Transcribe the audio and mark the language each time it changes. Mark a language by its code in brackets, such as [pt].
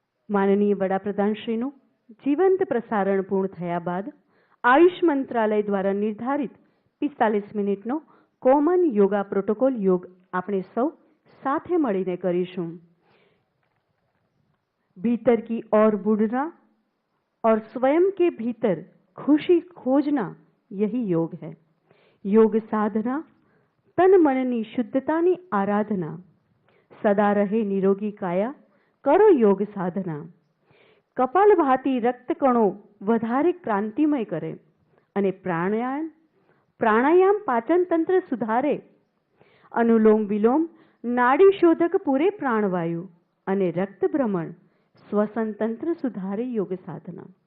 [gu] માનનીય વડાપ્રધાનશ્રીનું જીવંત પ્રસારણ પૂર્ણ થયા બાદ આયુષ મંત્રાલય દ્વારા નિર્ધારિત 45 મિનિટનો કોમન યોગા પ્રોટોકોલ યોગ આપણે સૌ સાથે મળીને કરીશું. [hi] भीतर की ओर बुढ़ना और स्वयं के भीतर खुशी खोजना यही योग है. [gu] योग साधना तन मननी शुद्धतानी आराधना. [hi] सदा रहे निरोगी काया करो योग साधना. [gu] કપાલભાતી રક્તકણો વધારે ક્રાંતિમય કરે અને પ્રાણાયામ પાચન તંત્ર સુધારે. અનુલોમ વિલોમ નાડી શોધક પૂરે પ્રાણવાયુ અને રક્ત ભ્રમણ શ્વસન તંત્ર સુધારે યોગ સાધના.